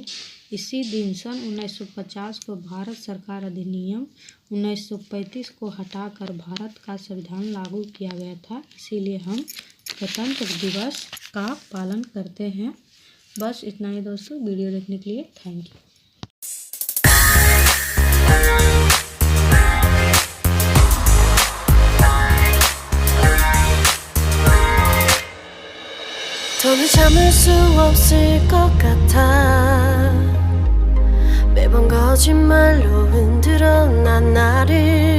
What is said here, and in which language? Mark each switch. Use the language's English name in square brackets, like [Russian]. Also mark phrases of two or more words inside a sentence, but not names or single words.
[Hindi] इसी दिन सन 1950 को भारत सरकार अधिनियम 1935 को हटाकर भारत का संविधान लागू किया गया था, इसीलिए हम गणतंत्र दिवस का पालन करते हैं। बस इतना ही दोस्तों, वीडियो देखने के लिए [English] thank you. [Korean] 더는 참을 수 없을 것 같아. 매번 거짓말로 흔들어 난 나를